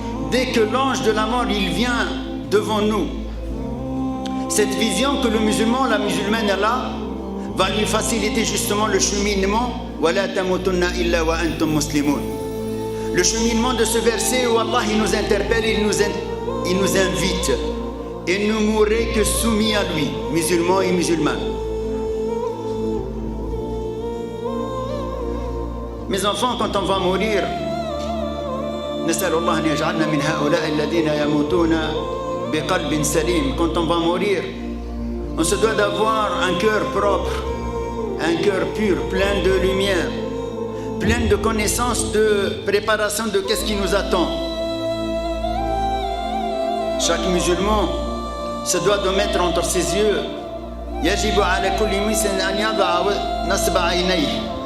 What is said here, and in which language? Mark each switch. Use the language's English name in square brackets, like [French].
[French] Dès que l'ange de la mort il vient devant nous, cette vision que le musulman, la musulmane est là, va lui faciliter justement le cheminement. [Arabic] وَلَا تَمُوتُنَّ إِلَّا وَأَنْتُمْ مُسْلِمُونَ. [French] Le cheminement de ce verset où Allah il nous interpelle, il nous invite, et ne mourrez que soumis à lui, musulmans et musulmanes. Mes enfants, quand on va mourir, [Arabic] نسأل الله أن يجعلنا من هؤلاء الذين يموتون بقلب سليم. [French] Quand on va mourir, on se doit d'avoir un cœur propre, un cœur pur, plein de lumière, plein de connaissances, de préparation de qu'est-ce qui nous attend. Chaque musulman se doit de mettre entre ses yeux [Arabic] يجب على كل مسلم أن يضع نصب عينيه.